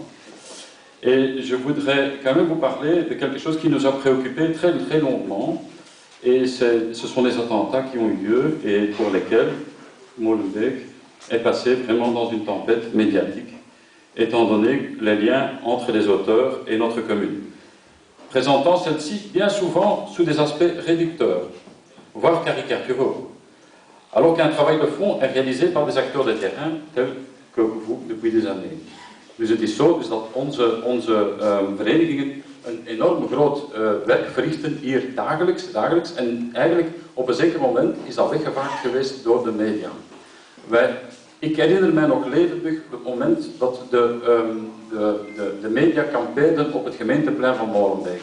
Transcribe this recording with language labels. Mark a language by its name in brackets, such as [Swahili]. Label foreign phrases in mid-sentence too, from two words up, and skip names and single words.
[French] Et je voudrais quand même vous parler de quelque chose qui nous a préoccupés très très longuement, et ce sont les attentats qui ont eu lieu et pour lesquels Molenbeek est passé vraiment dans une tempête médiatique, étant donné les liens entre les auteurs et notre commune, présentant celle-ci bien souvent sous des aspects réducteurs, voire caricaturaux, alors qu'un travail de fond est réalisé par des acteurs de terrain tels que vous depuis des années. [Dutch] Dus het is zo dus dat onze verenigingen een enorm groot werk verrichten hier dagelijks en eigenlijk op een zeker moment is dat weggevaagd geweest door de media. Ik herinner mij nog levendig het moment dat de media kampeerden op het gemeenteplein van Molenbeek.